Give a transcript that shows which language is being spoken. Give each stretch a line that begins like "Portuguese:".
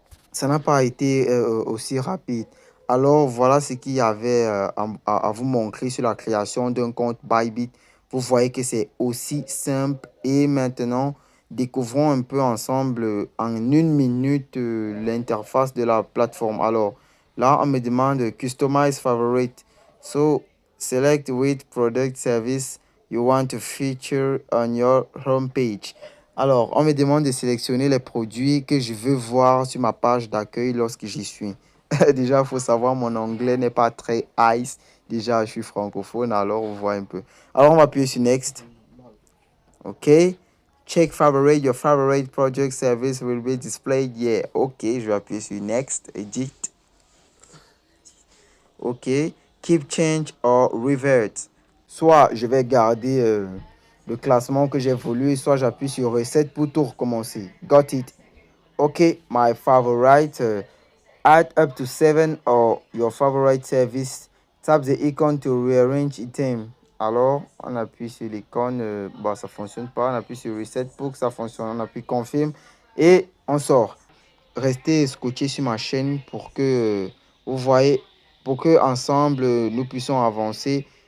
French: Ça n'a pas été aussi rapide. Alors, voilà ce qu'il y avait à vous montrer sur la création d'un compte Bybit. Vous voyez que c'est aussi simple. Et maintenant, découvrons un peu ensemble en une minute l'interface de la plateforme. Alors, là, on me demande Customize Favorite.
English: So, select which product service you want to feature on your homepage.
French: Alors, on me demande de sélectionner les produits que je veux voir sur ma page d'accueil lorsque j'y suis. Déjà, il faut savoir, mon anglais n'est pas très ice. Déjà, je suis francophone, alors on voit un peu. Alors, on va appuyer sur Next. OK. Check favorite.
English: Your favorite project service will be displayed here. OK,
French: je vais appuyer sur Next.
English: Edit.
French: OK.
English: Keep change or revert.
French: Soit je vais garder le classement que j'ai voulu, soit j'appuie sur Reset pour tout recommencer.
English: Got it. OK, my favorite. Add up to 7 or your favorite service. Tap the icon to rearrange item.
French: Alors, on appuie sur l'icône. Bon, ça ne fonctionne pas. On appuie sur Reset pour que ça fonctionne. On appuie Confirme et on sort. Restez scotché sur ma chaîne pour que vous voyez, pour que ensemble nous puissions avancer.